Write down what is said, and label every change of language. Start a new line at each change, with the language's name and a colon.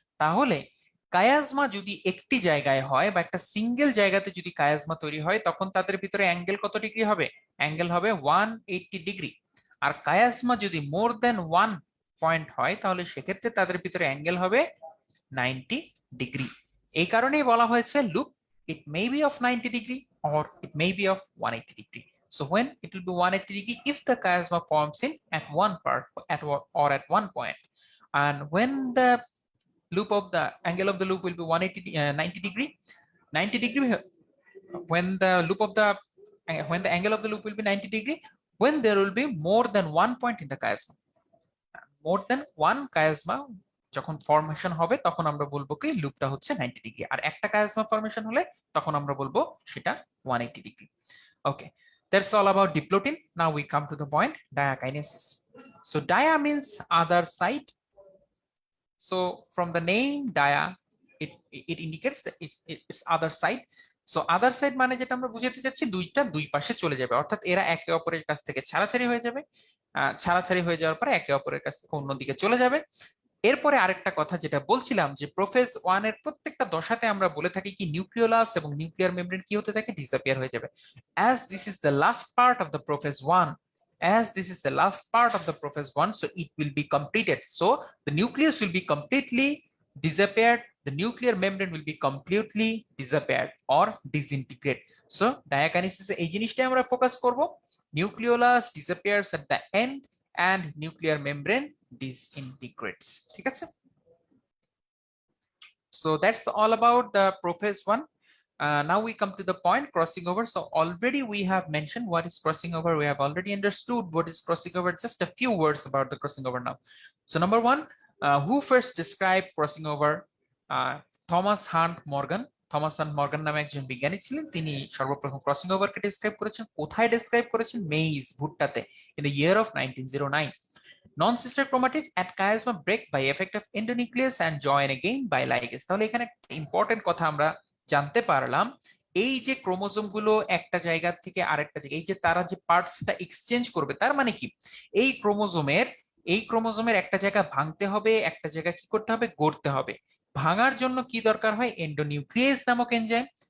Bangla: তাহলে কায়াজমা যদি একটি জায়গায় হয় বা একটা সিঙ্গেল জায়গাতে যদি কায়াজমা তৈরি হয়, তখন তাদের ভিতরে অ্যাঙ্গেল কত ডিগ্রি হবে, অ্যাঙ্গেল হবে 180 ডিগ্রি। আর কায়াজমা যদি
English: more than 1 point
Bangla: হয়, তাহলে সেক্ষেত্রে তাদের ভিতরে অ্যাঙ্গেল হবে 90 ডিগ্রি। এই কারণেই বলা হয়েছে loop,
English: it may be of 90 degree or it may be of 180 degree. So when it will be 180 degree if the chiasma forms in at one part or at one point, and when the loop of the angle of the loop will be 90 degree, 90 degree when the loop of the when the angle of the loop will be 90 degree, when there will be more than 1 point in the chiasma, more than one chiasma
Bangla: যখন formation হবে, তখন আমরা বলবো কি লুপটা হচ্ছে 90 degree. আর একটা chiasma formation হলে তখন আমরা বলবো সেটা 180 degree.
English: Okay, that's all about diplotin. Now we come to the point, diakinesis. So dia means other side. So from the name dia, it indicates that it's other side. So other side
Bangla: মানে যেটা আমরা বুঝাতে চাচ্ছি, দুইটা দুই পাশে চলে যাবে, অর্থাৎ এরা একে অপরের কাছ থেকে ছাড়াছাড়ি হয়ে যাবে। ছাড়াছাড়ি হয়ে যাওয়ার পরে একে অপরের কাছ থেকে অন্যদিকে চলে যাবে। এরপরে আরেকটা কথা যেটা বলছিলাম, যে প্রোফেজ 1 এর প্রত্যেকটা দশাতে আমরা বলে থাকি কি নিউক্লিওলাস এবং নিউক্লিয়ার মেমব্রেন কি হতে থাকে, ডিসঅ্যাপিয়ার হয়ে যাবে।
English: as this is the last part of the prophase 1, as this is the last part of the prophase 1, so it will be completed, so the nucleus will be completely disappeared, the nuclear membrane will be completely disappeared or disintegrate. So diakinesis
Bangla: এই জিনিসটাই আমরা focus করব,
English: nucleolus disappears at the end and nuclear membrane disintegrates.
Bangla: ঠিক আছে,
English: so that's all about the prophase one. Now we come to the point crossing over. So already we have mentioned what is crossing over. We have already understood what is crossing over. Just a few words about the crossing over now. So number one, who first described crossing over? Thomas Hunt Morgan.
Bangla: Thomas hunt Morgan নামে একজন বিজ্ঞানী ছিলেন, তিনি সর্বপ্রথম crossing ওভারকে describe করেছেন। কোথায় describe করেছেন? Maids, ভুট্টাতে,
English: in the year of 1909. Non-sister chromatids at chiasma break by effect of endonuclease and join again by ligase.
Bangla: তাহলে এখানে একটা ইম্পর্টেন্ট কথা আমরা জানতে পারলাম, এই যে ক্রোমোজোম গুলো একটা জায়গা থেকে আরেকটা জায়গায়, এই যে তারা যে পার্টসটা এক্সচেঞ্জ করবে, তার মানে কি এই ক্রোমোজোমের একটা জায়গা ভাঙতে হবে, একটা জায়গা কি করতে হবে? গড়তে হবে। ভাঙার জন্য কি দরকার হয়? এন্ডোনিউক্লিয়েজ নামক এনজাইম।